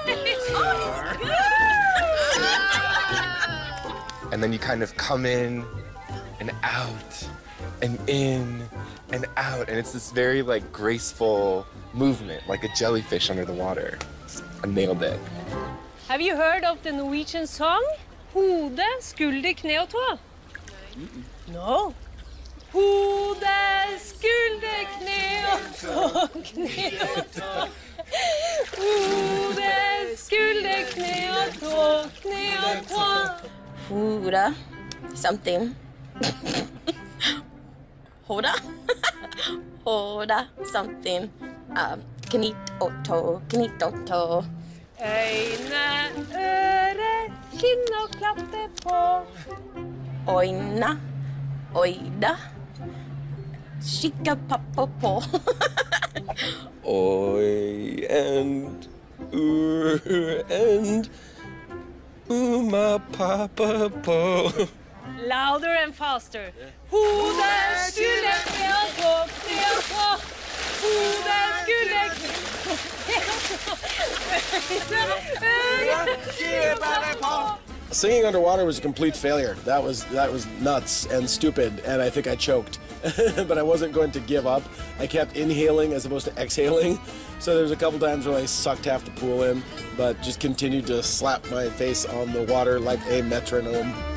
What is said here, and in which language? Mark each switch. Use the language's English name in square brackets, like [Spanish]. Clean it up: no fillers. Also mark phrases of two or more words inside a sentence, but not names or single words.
[English] And then you kind of come in and out and in and out. And it's this very like graceful movement, like a jellyfish under the water. I nailed it. Have you heard of the Norwegian song? [Norwegian] Hode, skulder, kne og tå? No. Hode, skulder, kne og tå, kne og tå. Hode, skulder, kne og tå, kne og tå. Hoda, something. Hoda? Hoda, something. Knit og tå. Øyne, øre, kinn og klappe på. Oina, oida. Skikka pappa på. [English] Oi and and my papa po. Louder and faster. [Norwegian] Hodet skulle ned på på. Hodet skulle [English] Singing underwater was a complete failure. That was nuts and stupid, and I think I choked. But I wasn't going to give up. I kept inhaling as opposed to exhaling. So there was a couple times where I sucked half the pool in, but just continued to slap my face on the water like a metronome.